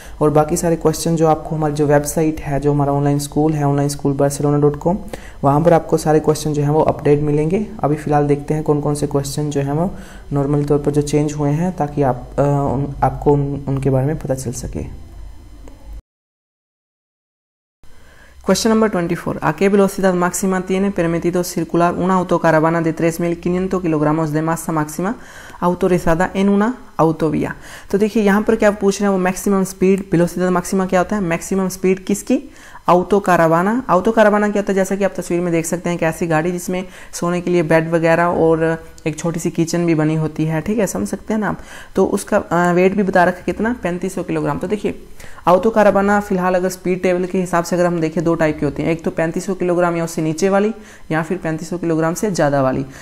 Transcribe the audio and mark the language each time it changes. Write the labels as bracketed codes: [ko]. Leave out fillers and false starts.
[hi] और बाकी सारे क्वेश्चन जो आपको हमारी जो वेबसाइट है, जो हमारा ऑनलाइन स्कूल है onlineschoolbarcelona.com, वहाँ पर आपको सारे क्वेश्चन जो हैं वो अपडेट मिलेंगे। अभी फ़िलहाल देखते हैं कौन कौन से क्वेश्चन जो हैं वो नॉर्मल तौर पर जो चेंज हुए हैं, ताकि आपको उनके बारे में पता चल सके। [en] Question number 24. [es] ¿A qué velocidad máxima tiene permitido circular una autocaravana de 3.500 kilogramos de masa máxima autorizada en una autovía? [hi] तो देखिए यहाँ पर क्या पूछ रहे हैं वो मैक्सिमम स्पीड, वेलोसिटी मैक्सिमा क्या होता है, मैक्सिमम स्पीड किसकी, ऑटो कारावाना। ऑटो कारावाना क्या होता है, जैसा कि आप तस्वीर में देख सकते हैं कि ऐसी गाड़ी जिसमें सोने के लिए बेड वगैरह और एक छोटी सी किचन भी बनी होती है, ठीक है, समझ सकते हैं ना आप। तो उसका वेट भी बता रखा है कितना, 3500 किलोग्राम। तो देखिए ऑटो कारावाना फिलहाल अगर स्पीड टेबल के हिसाब से अगर हम देखें दो टाइप की होती हैं, एक तो 3500 किलोग्राम या उससे नीचे वाली, या फिर 3500 किलोग्राम से ज़्यादा वाली।